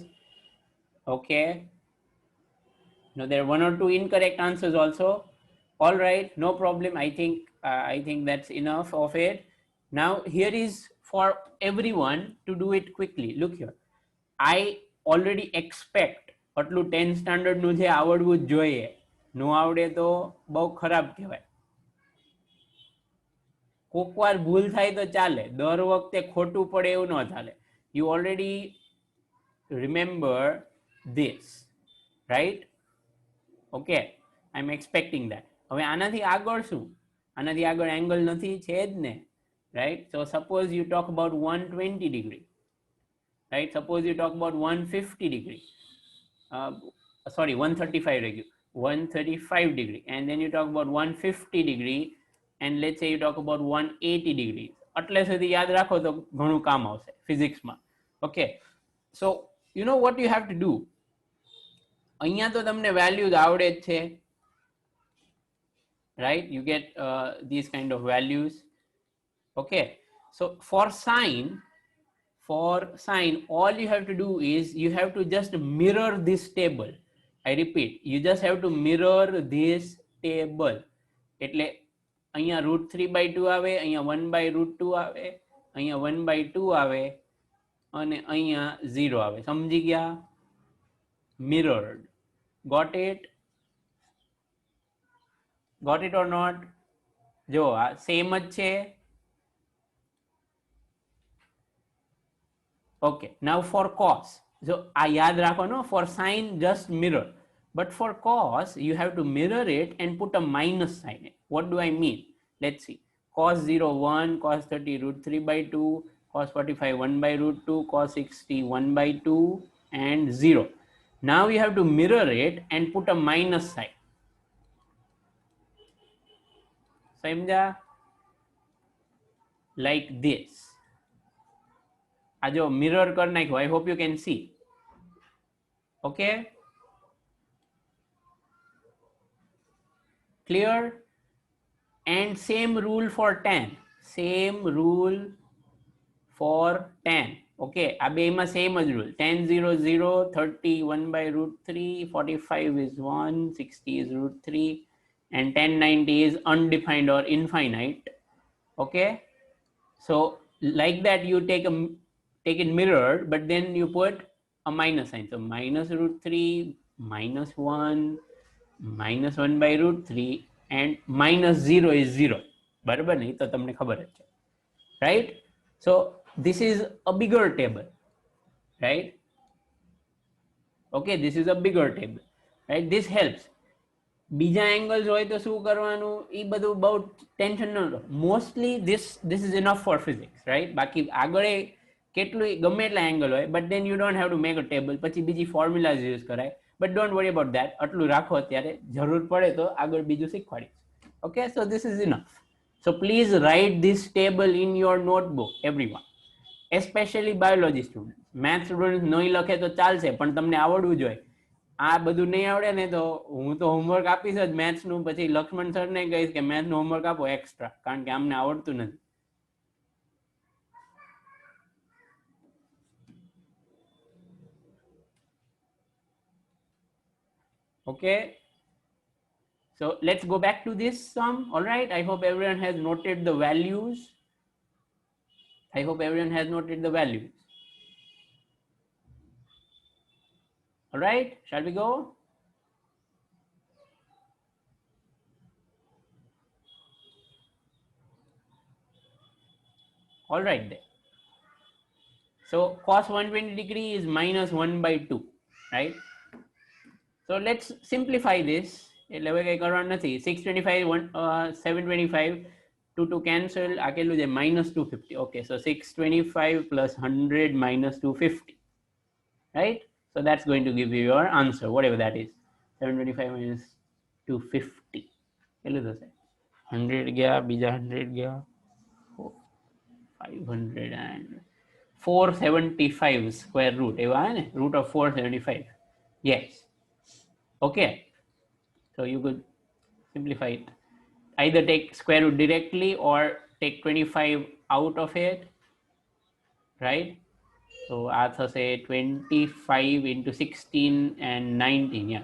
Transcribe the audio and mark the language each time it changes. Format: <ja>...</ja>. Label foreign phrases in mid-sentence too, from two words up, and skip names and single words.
<en>Okay. Now there are one or two incorrect answers also. All right, no problem. I think that's enough of it. Now here is for everyone to do it quickly. Look here, I already expect</en> <gu>આટલું 10 સ્ટાન્ડર્ડ નું જે આવડવું જ જોઈએ, નો આવડે તો બહુ ખરાબ કહેવાય. કોકવાર ભૂલ થાય તો ચાલે, દર વખતે ખોટું પડે એવું ન ચાલે.</gu> <en>You already remember this, right? Okay, I'm expecting that.</en> <gu>હવે આનાથી આગળ શું? આનાથી આગળ એંગલ નથી, છે જ ને,</gu> <en>right? So suppose you talk about 120 degree, right? Suppose you talk about 150 degree, sorry, 135 degree, 135 degree, and then you talk about 150 degree, and let's say you talk about 180 degrees.</en> <gu>એટલે સુધી યાદ રાખો તો ઘણું કામ આવશે ફિઝિક્સમાં.</gu> <en>Okay, so you know what you have to do.</en> <gu>અહીંયા તો તમને વેલ્યુઝ આવડે જ છે,</gu> <en>right? You get these kind of values. Okay, so for sine, all you have to do is you have to just mirror this table. I repeat, you just have to mirror this table.</en> <gu>એટલે અહીંયા √3/2 આવે, અહીંયા 1/√2 આવે, અહીંયા 1/2 આવે, અને અહીંયા 0 આવે. સમજી ગયા?</gu> <en>Mirrored. Got it? Got it or not?</en> <gu>જો આ સેમ જ છે.</gu> <en>Okay, now for cos.</en> <gu>So આ યાદ રાખવાનો,</gu> <en>for sine just mirror, but for cos you have to mirror it and put a minus sign. What do I mean? Let's see. Cos 0 1, cos 30 root 3 by 2, cos 45 1 by root 2, cos 60 1 by 2, and 0. Now you have to mirror it and put a minus sign.</en> <gu>સમજ્યા?</gu> <en>Like this.</en> <gu>આ જો mirror કર નાખ્યો.</gu> <en>I hope you can see. Okay, clear? And same rule for tan. Same rule for tan.</en> <gu>Okay, આ બેમાં same જ rule.</gu> <en>Tan 0 0, 30 1 by root 3, 45 is 1, 60 is root 3, and tan 90 is undefined or infinite. Okay, so like that you take it mirrored, but then you put a minus sign. So minus root 3, minus 1, minus 1 by root 3, and minus 0 is 0.</en> <gu>બરાબર ને? તો તમને ખબર જ છે,</gu> <en>right? So this is a bigger table, right? Okay, this is a bigger table, right? This helps.</en> <gu>બીજા એંગલ્સ હોય તો શું કરવાનું, એ બધું બહુ ટેન્શન ન લો.</gu> <en>મોસ્ટલી this is enough for physics, right?</en> <gu>બાકી આગળ કેટલું ગમે એટલા એંગલ હોય,</gu> <en>but then you don't have to make a table.</en> <gu>પછી બીજી</gu> <en>formulas use</en> <gu>કરાય,</gu> <en>but don't worry about that.</en> <gu>આટલું રાખો અત્યારે, જરૂર પડે તો આગળ બીજું શીખવાડીશ.</gu> <en>Okay, so this is enough. So please write this table in your notebook, everyone, especially biology students. Math students</en> <gu>નહીં લખે તો ચાલશે, પણ તમને આવડવું જોઈએ. આ બધું નહીં આવડે ને તો હું તો હોમવર્ક આપીશ જ મેથ્સનું, પછી લક્ષ્મણ સરને કહીશ કે મેથ્સનું હોમવર્ક આપો એક્સ્ટ્રા, કારણ કે અમને આવડતું નથી.</gu> <en>Okay, so let's go back to this sum. All right, I hope everyone has noted the values. I hope everyone has noted the values. All right, shall we go? All right then. So cos 120 degree is minus 1 by 2, right? So let's simplify this.</en> <gu>એટલે હવે કઈ કરવાનું નથી. 625 725 2 cancel. આ કેટલું છે?</gu> <en>minus 250. Okay, so 625 plus 100 minus 250, right? So that's going to give you your answer, whatever that is.</en> <gu>725 minus 250 કેટલું થશે? 100 ગયા, બીજા 100 ગયા, 500</gu> <en>and 475 square root.</en> <gu>એવા હે ને?</gu> <en>root of 475. Yes. Okay, so you could simplify it. Either take square root directly or take 25 out of it, right? So as I say, 25 into 16 and 19, yeah.</en>